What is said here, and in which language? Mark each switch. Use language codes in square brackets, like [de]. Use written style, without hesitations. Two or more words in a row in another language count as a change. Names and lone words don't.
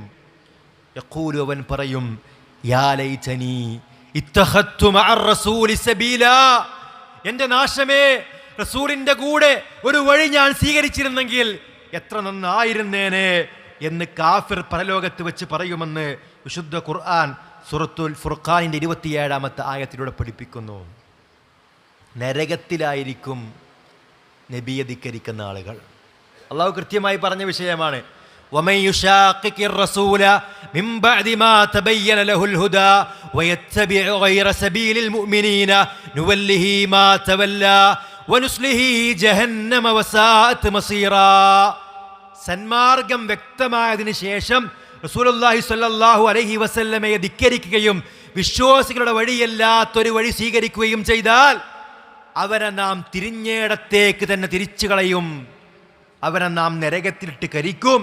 [ml] യഖൂലു, അവൻ പറയും, [ar] يا ليتني اتخذت مع الرسول سبيلا, [ml] എൻ്റെ നാശമേ, റസൂലിൻ്റെ കൂടെ ഒരു വഴി ഞാൻ സ്വീകരിച്ചിരുന്നെങ്കിൽ എത്ര നന്നായിരുന്നേനെ എന്ന് കാഫിർ പരലോകത്ത് വെച്ച് പറയുമെന്ന് വിശുദ്ധ ഖുർആൻ സൂറത്തുൽ ഫുർഖാനിൻ്റെ 27-ാമത്തെ ആയത്തിലൂടെ പഠിപ്പിക്കുന്നു. നരകത്തിലായിരിക്കും നബിയെ ധിക്കരിക്കുന്ന ആളുകൾ. അള്ളാഹു കൃത്യമായി പറഞ്ഞ വിഷയമാണ്. [ar] وَمَنْ يُشَاقِقِ الرَّسُولَ مِنْ بَعْدِ مَا تَبَيَّنَ لَهُ الْهُدَى وَيَتَّبِعْ غَيْرَ سَبِيلِ الْمُؤْمِنِينَ نُوَلِّهِ مَا تَوَلَّى وَنُصْلِهِ جَهَنَّمَ وَسَاءَتْ مَصِيرًا. [ml] സന്മാർഗം വ്യക്തമായതിനു ശേഷം [ar] رسول الله صلى الله عليه وسلم [ml] ധിക്കരിക്കുകയും വിശ്വാസികളുടെ വഴിയല്ലാത്തൊരു വഴി സ്വീകരിക്കുകയും ചെയ്താൽ അവരെ നാം തിരിഞ്ഞേടത്തേക്ക് തന്നെ തിരിച്ചു കളയും, അവനെ നാം നരകത്തിലിട്ട് കരിക്കും.